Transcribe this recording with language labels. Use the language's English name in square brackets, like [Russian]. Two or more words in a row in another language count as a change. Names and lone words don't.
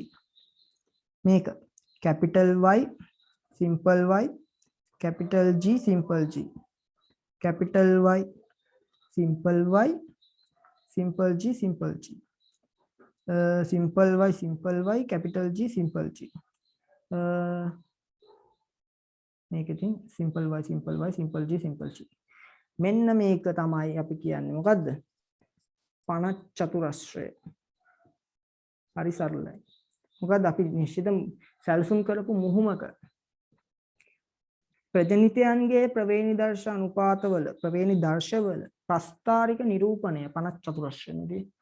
[English] Make capital Y simple Y capital G simple G capital Y simple G simple G simple Y capital G simple G [Sinhala] මේක ඉතින් [English] simple Y simple G simple G. [Sinhala] මෙන්න මේක තමයි අපි කියන්නේ මොකද්ද? පනත් චතුරස්‍රය. හරි සරලයි. මොකද්ද අපි නිශ්චිත සැලසුම් කරපු මුහුමක ප්‍රජනිතයන්ගේ ප්‍රවේණි දර්ශ අනුපාතවල ප්‍රවේණි දර්ශවල ප්‍රස්තාරික නිරූපණය පනත් චතුරස්‍රයේදී.